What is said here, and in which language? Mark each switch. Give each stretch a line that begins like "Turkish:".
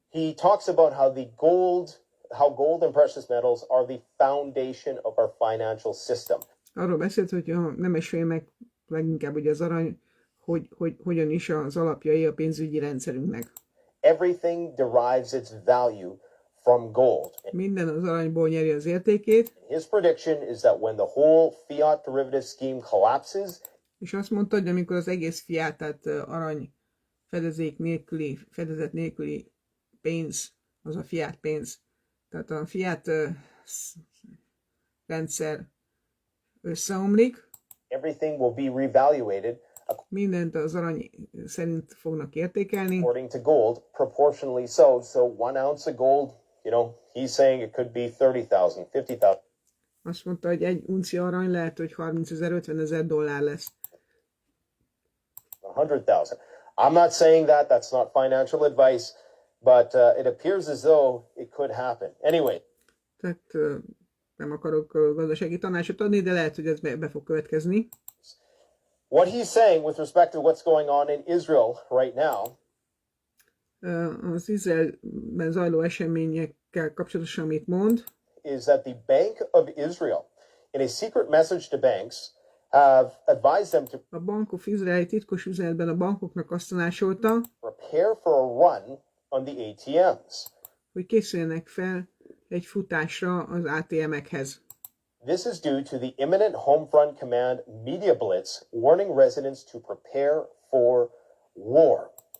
English: He talks about how gold and precious metals are the foundation of our financial system.
Hungarian: Arról beszélt, hogy a nemesfémek, leginkább ugye az arany, hogy hogyan is az alapjai a pénzügyi rendszerünknek.
English: Everything derives its value from gold.
Hungarian: Minden az aranyból nyeri az értékét.
English: His prediction is that when the whole fiat derivative scheme collapses,
Hungarian: és azt mondta, hogy amikor az egész fiat, tehát arany fedezet nélküli pénz, az a fiat pénz, tehát a fiat rendszer összeomlik,
English: everything will be reevaluated
Hungarian: mindent az arany szerint fognak értékelni.
English: According to gold, proportionally so. So 1 ounce of gold, he's saying it could be 30,000, 50,000.
Hungarian: Azt mondta, hogy 1 uncia arany lehet, hogy 30,000, 50,000 dollár lesz.
English: 100,000. I'm not saying that. That's not financial advice, but it appears as though it could happen. Anyway.
Hungarian: Tehát nem akarok gazdasági tanácsot adni, de lehet, hogy ez be fog következni.
English: What he's saying with respect to what's going on in Israel right now,
Hungarian: az Izraelben zajló eseményekkel kapcsolatosan amit mond,
English: is that the Bank of Israel, in a secret message to banks, have advised them to
Hungarian: a Bank of Israel titkos üzenetben a bankoknak azt tanácsolta,
English: prepare for a run on the ATMs.
Hungarian: Hogy készüljenek fel egy futásra az ATM-ekhez.
English: This is due to the imminent Homefront Command media blitz warning residents to prepare for war.